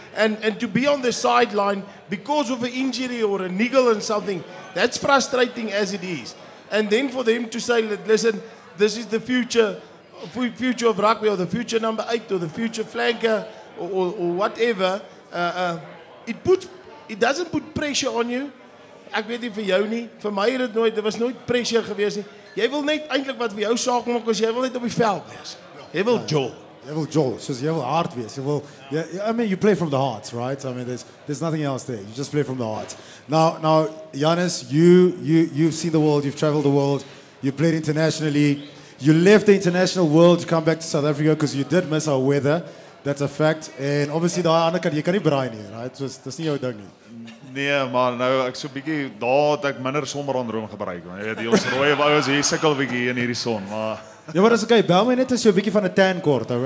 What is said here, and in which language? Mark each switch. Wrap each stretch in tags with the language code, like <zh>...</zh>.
<en>And to be on the sideline because of an injury or a niggle and something, that's frustrating as it is. And then for them to say, listen, this is the future of rugby or the future number 8 or the future flanker or whatever, it doesn't put pressure on you.</en> <af>Ek weet nie vir jou nie, vir my het dit nooit, daar was nooit pressure gewees nie. Jy wil net eintlik wat vir jou saak maak, as jy wil net op die veld wees. Jy wil jol. Jy wil jol, soos jy wil hard wees. Jy wil,</af> <en>I mean, you play from the heart, right? I mean, there's nothing else there. You just play from the heart. Now, Giannis, you've seen the world, you've traveled the world, you played internationally. You left the international world to come back to South Africa because you did miss our weather. That's a fact. And obviously,</en> <af>daai ander kant, jy kan nie braai nie, right? So dis nie jou ding nie. Nee, maar nou ek so 'n bietjie daar het ek minder sonbrandroom gebruik. Jy weet, ons rooi ouens hier sukkel 'n bietjie in hierdie son, maar ja, maar dis okay. Bel my net as jy 'n bietjie van 'n tan kort, ou.</af>